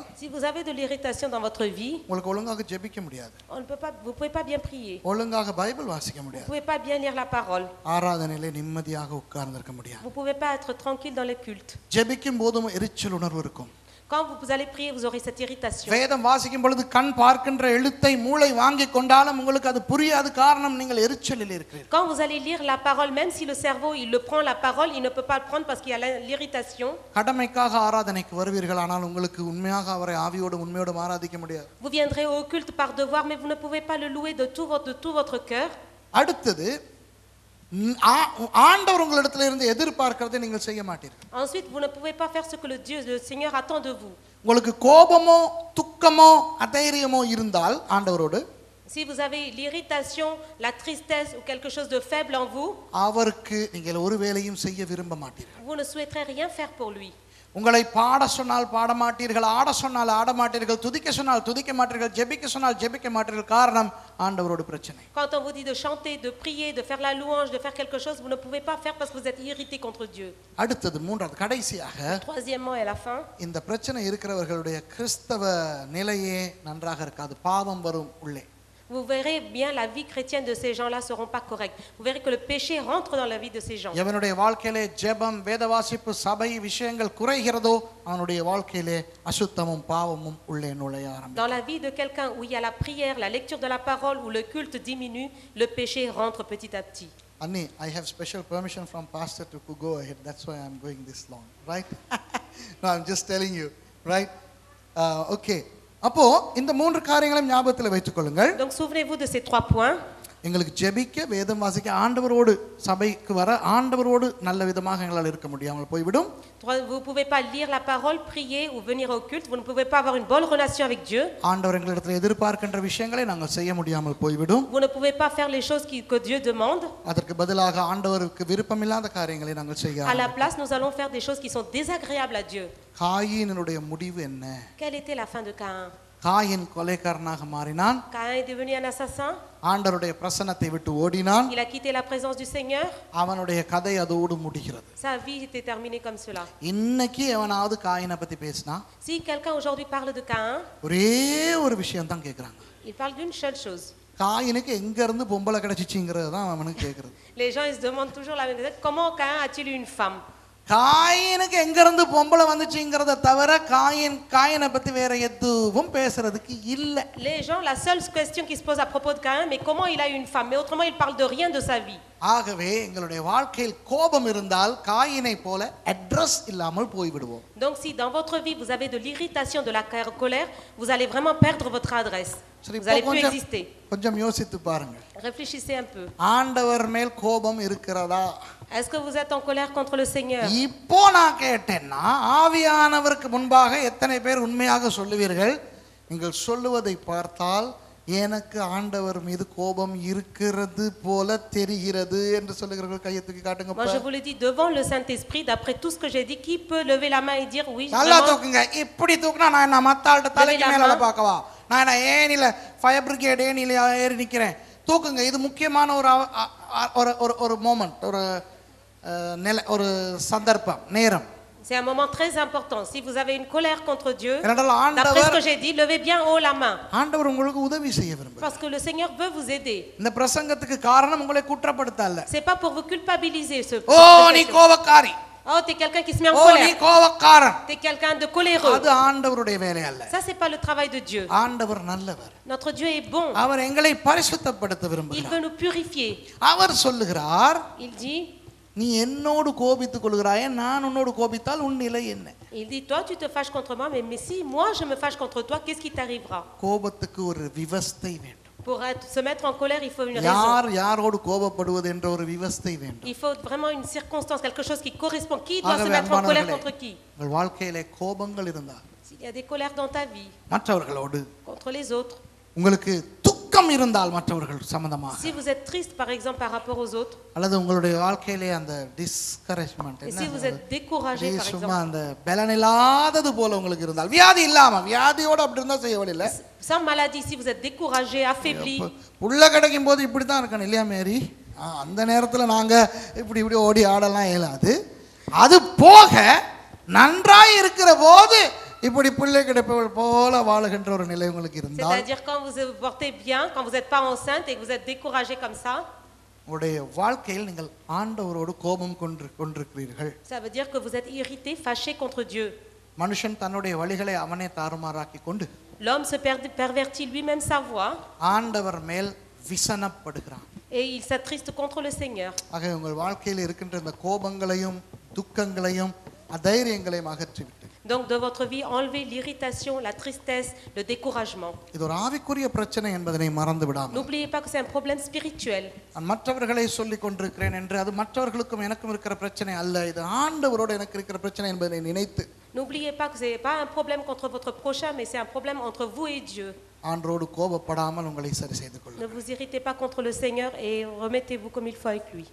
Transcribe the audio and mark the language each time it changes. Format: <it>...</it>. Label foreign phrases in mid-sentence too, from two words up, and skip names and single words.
<fr>Si vous avez de l'irritation dans votre vie,</fr> <ta>உங்களுக்கு ஒழுங்காக ஜெபிக்க முடியாது,</ta> <fr>vous pouvez pas bien prier.</fr> <ta>ஒழுங்காக பைபிள் வாசிக்க</ta> <fr>Vous</fr> <ta>முடியாது,</ta> <fr>pouvez pas bien lire la parole.</fr> <ta>ஆராதனையில நிம்மதியாக உட்கார்ந்திருக்க முடியாது.</ta> <fr>Vous pouvez pas être tranquille dans les cultes.</fr> <ta>ஜெபிக்கும் போதும் எரிச்சல் உணர்வு இருக்கும்.</ta> <fr>Quand vous allez prier, vous aurez cette irritation.</fr> <ta>வேதம் வாசிக்கும் பொழுது கண் பார்க்கின்ற எழுத்தை மூளை வாங்கி கொண்டாலும் உங்களுக்கு அது புரியாது. காரணம் நீங்கள் எரிச்சலில் இருக்கிறீர்கள்.</ta> <fr>Quand vous allez lire la parole, même si le cerveau il le prend la parole, il ne peut pas le prendre parce qu'il y a l'irritation.</fr> <ta>கடமைக்காக ஆராதனைக்கு வருவீர்கள், ஆனால் உங்களுக்கு உண்மையாக அவரை ஆவியோடு உண்மையோடு ஆராதிக்க முடியாது.</ta> <fr>Vous viendrez au culte par devoir, mais vous ne pouvez pas le louer de tout votre cœur.</fr> <ta>அடுத்தது, ஆண்டவர் உங்களிடத்தில் இருந்து எதிர்பார்க்கிறதை நீங்கள் செய்ய மாட்டீர்கள்.</ta> <fr>Ensuite, vous ne pouvez pas faire ce que le Seigneur attend de vous.</fr> <ta>உங்களுக்கு கோபமோ துக்கமோ அதைரியமோ இருந்தால் ஆண்டவரோடு,</ta> <fr>Si vous avez l'irritation, la tristesse ou quelque chose de faible en vous,</fr> <ta>அவருக்கு நீங்கள் ஒரு வேலையும் செய்ய விரும்ப மாட்டீர்கள்.</ta> <fr>vous ne souhaiterez rien faire pour lui.</fr> <ta>உங்களை பாட சொன்னால் பாட மாட்டீர்கள், ஆட சொன்னால் ஆட மாட்டீர்கள், துதிக்க சொன்னால் துதிக்க மாட்டீர்கள், ஜெபிக்க சொன்னால் ஜெபிக்க மாட்டீர்கள். காரணம் ஆண்டவரோடு பிரச்சனை.</ta> <fr>Quand on vous dit de chanter, de prier, de faire la louange, de faire quelque chose, vous ne pouvez pas faire parce que vous êtes irrité contre Dieu.</fr> <ta>அடுத்தது மூன்றாவது கடைசியாக,</ta> <fr>Troisièmement et à la fin,</fr> <ta>இந்த பிரச்சனை இருக்கிறவர்களுடைய கிறிஸ்தவ நிலையே நன்றாக இருக்காது. பாவம் வரும் உள்ளே.</ta> <fr>vous verrez bien la vie chrétienne de ces gens-là seront pas correctes. Vous verrez que le péché rentre dans la vie de ces gens.</fr> <ta>எவனுடைய வாழ்க்கையிலே ஜெபம் வேதவாசிப்பு சபை விஷயங்கள் குறைகிறதோ அவனுடைய வாழ்க்கையிலே அசுத்தமும் பாவமும் உள்ளே நுழைய ஆரம்பிக்கும்.</ta> <fr>Dans la vie de quelqu'un où il y a la prière, la lecture de la parole, où le culte diminue, le péché rentre petit à petit.</fr> <en>Annie, I have special permission from pastor to go ahead. That's why I'm going this long, right? No, I'm just telling you, right? Okay.</en> <ta>அப்போ இந்த மூன்று காரியங்களையும் ஞாபகத்தில் வைத்துக் கொள்ளுங்கள்.</ta> <fr>Donc souvenez-vous de ces 3 points.</fr> <ta>எங்களுக்கு ஜெபிக்க வேதம் வாசிக்க ஆண்டவரோடு சபைக்கு வர ஆண்டவரோடு நல்ல விதமாக எங்களால் இருக்க முடியாமல் போய்விடும்.</ta> <fr>Vous pouvez pas lire la parole, prier ou venir au culte, vous ne pouvez pas avoir une bonne relation avec Dieu.</fr> <ta>ஆண்டவர் எங்களிடத்தில் எதிர்பார்க்கின்ற விஷயங்களை நாங்கள் செய்ய முடியாமல் போய்விடும்.</ta> <fr>Vous ne pouvez pas faire les choses que Dieu demande.</fr> <ta>அதற்கு பதிலாக ஆண்டவருக்கு விருப்பமில்லாத காரியங்களை நாங்கள் செய்ய</ta> <fr>À la place, nous allons faire des choses qui sont désagréables à Dieu.</fr> <ta>காயினுடைய முடிவு என்ன?</ta> <fr>Quelle était la fin de Caïn?</fr> <ta>காயின் கொலைக்காரனாக மாறினான்.</ta> <fr>Caïn est devenu un assassin.</fr> <ta>ஆண்டவருடைய பிரசன்னத்தை விட்டு ஓடினான்.</ta> <fr>Il a quitté la présence du Seigneur.</fr> <ta>அவனுடைய கதை அதோடு முடிகிறது.</ta> <fr>Sa vie était terminée comme cela.</fr> <ta>இன்னைக்கு எவனாவது காயினை பத்தி பேசினா,</ta> <fr>Si quelqu'un aujourd'hui parle de Caïn,</fr> <ta>ஒரே ஒரு விஷயம் தான் கேட்கறாங்க.</ta> <fr>il parle d'une seule chose.</fr> <ta>காயினுக்கு எங்க இருந்து பொம்பளை கிடைச்சிச்சுங்கிறது தான் அவனுக்கு கேட்கறது.</ta> <fr>Les gens ils se demandent toujours la même chose. Comment Caïn a-t-il eu une femme?</fr> <ta>காயினுக்கு எங்க இருந்து பொம்பளை வந்துச்சுங்கிறத தவிர காயினை பத்தி வேற எதுவும் பேசுறதுக்கு இல்ல.</ta> <fr>Les gens, la seule question qui se pose à propos de Caïn, mais comment il a eu une femme? Mais autrement, il parle de rien de sa vie.</fr> <ta>ஆகவே எங்களுடைய வாழ்க்கையில் கோபம் இருந்தால் காயினை போல அட்ரஸ் இல்லாமல் போய்விடுவோம்.</ta> <fr>Donc si dans votre vie vous avez de l'irritation, de la colère, vous allez vraiment perdre votre adresse. Vous allez plus exister.</fr> <ta>கொஞ்சம் யோசித்து பாருங்க.</ta> <fr>Réfléchissez un peu.</fr> <ta>ஆண்டவர் மேல் கோபம் இருக்கிறதா?</ta> <fr>Est-ce que vous êtes en colère contre le Seigneur?</fr> <ta>இப்போ நான் கேட்டேன்னா ஆவியானவருக்கு முன்பாக எத்தனை பேர் உண்மையாக சொல்லுவீர்கள்? நீங்கள் சொல்லுவதை பார்த்தால் எனக்கு ஆண்டவர் மீது கோபம் இருக்கிறது போல தெரிகிறது என்று சொல்லுகிறவர்கள் கையை தூக்கி காட்டுங்க.</ta> <fr>Moi je vous le dis devant le Saint-Esprit, d'après tout ce que j'ai dit, qui peut lever la main et dire oui?</fr> <ta>நல்லா தூக்குங்க. இப்படி தூக்குனா நான் என்ன மத்தாள்கிட்ட தலைக்கு மேல பார்க்கவா? நான் ஏனில</ta> <en>fire brigade</en> <ta>ஏனில ஏறி நிற்கிறேன். தூக்குங்க. இது முக்கியமான ஒரு மோமெண்ட், ஒரு நிலை, ஒரு சந்தர்ப்பம், நேரம்.</ta> <fr>C'est un moment très important. Si vous avez une colère contre Dieu,</fr> <ta>ஏனென்றால்</ta> <fr>d'après ce</fr> <ta>ஆண்டவர்</ta> <fr>que j'ai dit, levez bien haut la main.</fr> <ta>ஆண்டவர் உங்களுக்கு உதவி செய்ய விரும்புகிறார்.</ta> <fr>Parce que le Seigneur veut vous aider.</fr> <ta>இந்த பிரசங்கத்துக்கு காரணம் உங்களை குற்றப்படுத்த அல்ல.</ta> <fr>C'est pas pour vous culpabiliser.</fr> <ta>ஓ நீ கோபக்காரி,</ta> <fr>Oh, t'es quelqu'un qui se met en</fr> <ta>ஓ நீ</ta> <fr>colère.</fr> <ta>கோபக்காரன்,</ta> <fr>T'es quelqu'un de coléreux.</fr> <ta>அது ஆண்டவருடைய வேலை அல்ல.</ta> <fr>Ça, c'est pas le travail de Dieu.</fr> <ta>ஆண்டவர் நல்லவர்.</ta> <fr>Notre Dieu est bon.</fr> <ta>அவர் எங்களை பரிசுத்தப்படுத்த</ta> <fr>Il</fr> <ta>விரும்புகிறார்.</ta> <fr>veut nous purifier.</fr> <ta>அவர் சொல்லுகிறார்,</ta> <fr>Il dit,</fr> <ta>நீ என்னோடு கோபித்துக் கொள்கிறாயே, நான் உன்னோடு கோபித்தால் உன் நிலை என்ன?</ta> <fr>il dit, toi, tu te fâches contre moi, mais si moi je me fâche contre toi, qu'est-ce qui t'arrivera?</fr> <ta>கோபத்துக்கு ஒரு விவஸ்தை வேண்டும்.</ta> <fr>Pour se mettre en colère, il faut une raison.</fr> <ta>யார் யாரோடு கோபப்படுவது என்ற ஒரு விவஸ்தை வேண்டும்.</ta> <fr>Il faut vraiment une circonstance, quelque chose qui correspond. Qui doit se</fr> <ta>ஆகவே</ta> <fr>mettre en colère</fr> <ta>அன்பானவர்களே,</ta> <fr>contre qui?</fr> <ta>உங்கள் வாழ்க்கையிலே கோபங்கள் இருந்தால்,</ta> <fr>S'il y a des colères dans ta vie,</fr> <ta>மற்றவர்களோடு,</ta> <fr>contre les autres,</fr> <ta>உங்களுக்கு துக்கம் இருந்தால் மற்றவர்கள் சம்பந்தமாக,</ta> <fr>si vous êtes triste par exemple par rapport aux autres,</fr> <ta>அல்லது உங்களுடைய வாழ்க்கையிலே அந்த டிஸ்கரேஜ்மெண்ட்,</ta> <fr>et si vous êtes découragé par</fr> <ta>சும்மா</ta> <fr>exemple,</fr> <ta>அந்த பலனில்லாதது போல உங்களுக்கு இருந்தால், வியாதி இல்லாம, வியாதியோட அப்படி இருந்தா செய்ய வழியில,</ta> <fr>sans maladie, si vous êtes découragé, affaibli,</fr> <ta>புள்ள கிடைக்கும் போது இப்படி தான் இருக்கணும் இல்லையா மேரி? அந்த நேரத்தில் நாங்க இப்படி இப்படி ஓடி ஆடலாம் இயலாது. அது போக நன்றாய் இருக்கிற போது இப்படி பிள்ளை கிடைப்பவள் போல வாழுகின்ற ஒரு நிலை உங்களுக்கு இருந்தால்,</ta> <fr>c'est-à-dire quand vous vous portez bien, quand vous n'êtes pas enceinte et que vous êtes découragé comme ça,</fr> <ta>உங்களுடைய வாழ்க்கையில் நீங்கள் ஆண்டவரோடு கோபம் கொண்டிருக்கிறீர்கள்.</ta> <fr>ça veut dire que vous êtes irrité, fâché contre Dieu.</fr> <ta>மனுஷன் தன்னுடைய வழிகளை அவனே தாறுமாறாக்கி கொண்டு</ta> <fr>L'homme se pervertit lui-même sa voix</fr> <ta>ஆண்டவர் மேல் விசனப்படுகிறான்.</ta> <fr>et il s'attriste contre le Seigneur.</fr> <ta>ஆக உங்கள் வாழ்க்கையில் இருக்கின்ற இந்த கோபங்களையும் துக்கங்களையும் அதைரியங்களையும் அகற்றிவிட்டு,</ta> <fr>Donc de votre vie, enlevez l'irritation, la tristesse, le découragement.</fr> <ta>இது ஒரு ஆவிக்குரிய பிரச்சனை என்பதனை மறந்து விடாமல்,</ta> <fr>N'oubliez pas que c'est un problème spirituel.</fr> <ta>நான் மற்றவர்களை சொல்லிக் கொண்டிருக்கிறேன் என்று அது மற்றவர்களுக்கும் எனக்கும் இருக்கிற பிரச்சனை அல்ல, இது ஆண்டவரோடு எனக்கு இருக்கிற பிரச்சனை என்பதை நினைத்து,</ta> <fr>N'oubliez pas que ce n'est pas un problème contre votre prochain, mais c'est un problème entre vous et Dieu.</fr> <ta>ஆண்டவரோடு கோபப்படாமல் உங்களை சரி செய்து</ta> <fr>Ne</fr> <ta>கொள்ளுங்கள்.</ta> <fr>vous irritez pas contre le Seigneur et remettez-vous comme il faut avec lui.</fr>